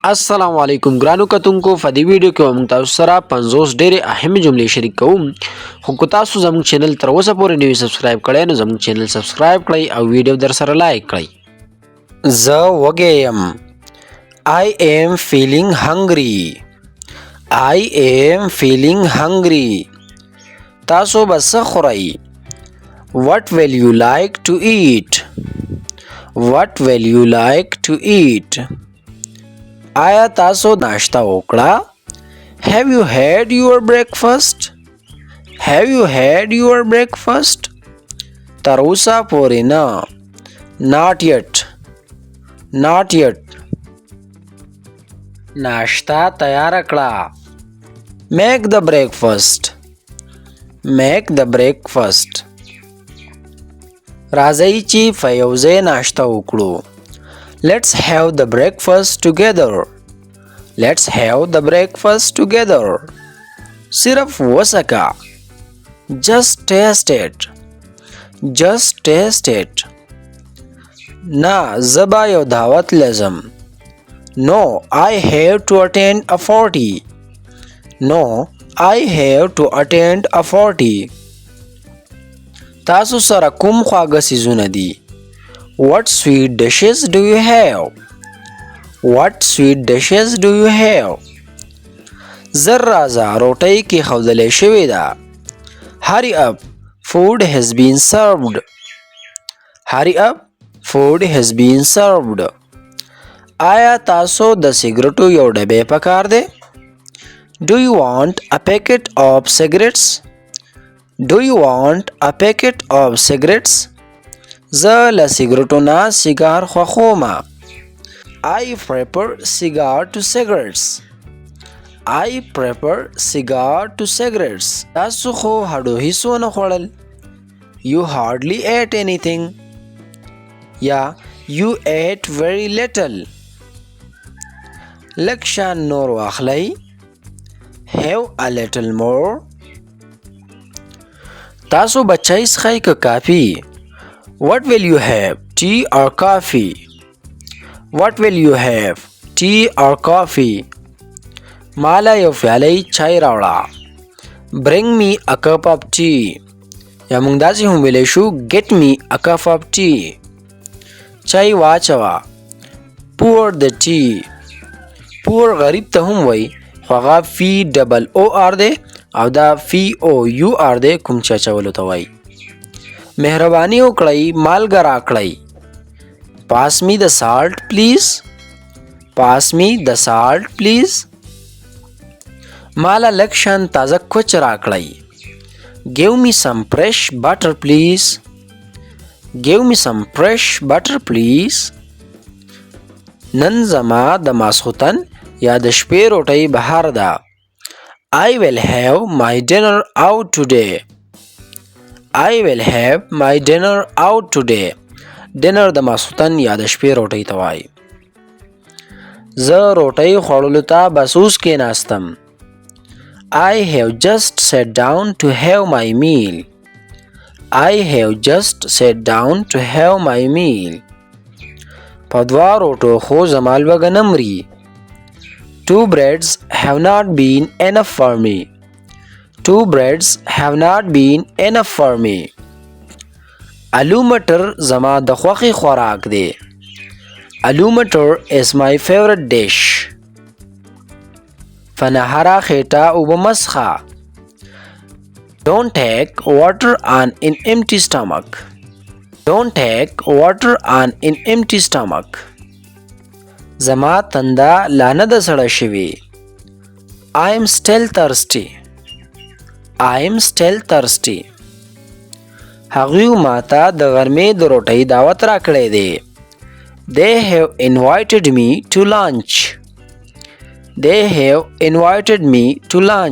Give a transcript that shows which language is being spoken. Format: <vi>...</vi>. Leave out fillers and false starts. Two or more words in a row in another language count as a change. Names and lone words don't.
<ps>السلام علیکم ګرانو کتونکو په دې ویډیو کې موږ تاسو سره 50 ډېرې اهم جملې شریک کوم خو که تاسو زموږ چینل تر اوسه پورې نوی سبسکرایب کړئ نو زموږ چینل سبسکرایب کړئ او ویډیو در سره لایک کړئ. زه وږی یم.</ps> <en>I am feeling hungry. I am feeling hungry.</en> <ps>تاسو به څه خورئ؟</ps> <en>What will you like to eat? What will you like to eat?</en> <ps>آیا تاسو ناشته وکړه؟</ps> <en>Have you had your breakfast? Have you had your breakfast?</en> <ps>تر اوسه پورې نه.</ps> <en>Not yet. Not yet.</en> <ps>ناشته تیار کړه.</ps> <en>Make the breakfast. Make the breakfast.</en> <ps>راځئ چې په یو ځای ناشته وکړو.</ps> <en>Let's have the breakfast together. Let's have the breakfast together.</en> <ps>صرف وسکا.</ps> <en>Just taste it. Just taste it.</en> <ps>نه زه به یو دعوت لازم.</ps> <en>No, I have to attend a party. No, I have to attend a party.</en> <ps>تاسو سره کوم خواږه څیزونه دي؟</ps> <en>What sweet dishes do you have? What sweet dishes do you have?</en> <ps>زر راځه روټۍ کېښودلې شوې ده.</ps> <en>Hurry up, food has been served. Hurry up, food has been served.</en> <ps>آیا تاسو د سګرټو یو ډبې پکار دی؟</ps> <en>Do you want a packet of cigarettes? Do you want a packet of cigarettes?</en> <ps>زه له سګرټو نه سیګار خوښوم.</ps> <en>I prefer cigar to cigarettes. I prefer cigar to cigarettes.</en> <ps>تاسو خو هډو هیڅ ونه خوړل.</ps> <en>You hardly ate anything. یا you ate very little.</en> <ps>لږ شان نور واخلئ.</ps> <en>Have a little more.</en> <ps>تاسو به چای څښئ که کافي؟</ps> <en>What will you have, tea or coffee? What will you have, tea or coffee?</en> <ps>مالا یو پیالی چای راوړه.</ps> <en>Bring me a cup of tea.</en> <ps>یا موږ داسې هم ویلی شو</ps> <en>get me a cup of tea.</en> <ps>چای واچوه.</ps> <en>Pour the tea.</en> <ps>Pour غریب ته هم وایي خو هغه POOR دی او دا FOUR دی کوم چې اچولو ته وایي. مهرباني وکړئ مالګه راکړئ.</ps> <en>Pass me the salt please. Pass me the salt please.</en> <ps>مالا لږ شان تازه کوچ راکړئ.</ps> <en>Give me some fresh butter please. Give me some fresh butter please.</en> <ps>نن زما د ماسخوتن یا د شپې روټۍ بهر ده.</ps> <en>I will have my dinner out today. I will have my dinner out today.</en> <ps>Dinner د ماسخوتن یا د شپې روټۍ ته وایي. زه روټۍ خوړلو ته بس اوس کېناستم.</ps> <en>I have just sat down to have my meal. I have just sat down to have my meal.</en> <ps>په دوه روټو خو زما لوږه نه مري.</ps> <en>Two breads have not been enough for me. Two breads have not been enough for me.</en> <ps>آلو مټر زما د خوښې خوراک دی.</ps> <en>آلو مټر is my favorite dish.</en> <ps>په نهاره خېټه اوبه مه څښه.</ps> <en>Don't take water on an empty stomach. Don't take water on an empty stomach.</en> <ps>زما تنده لا نه ده سړه شوې.</ps> <en>I am still thirsty. I am still thirsty.</en> <ps>هغوی ماته د غرمې د روټۍ دعوت راکړی دی.</ps> <en>They have invited me to lunch. They have invited me to lunch.</en>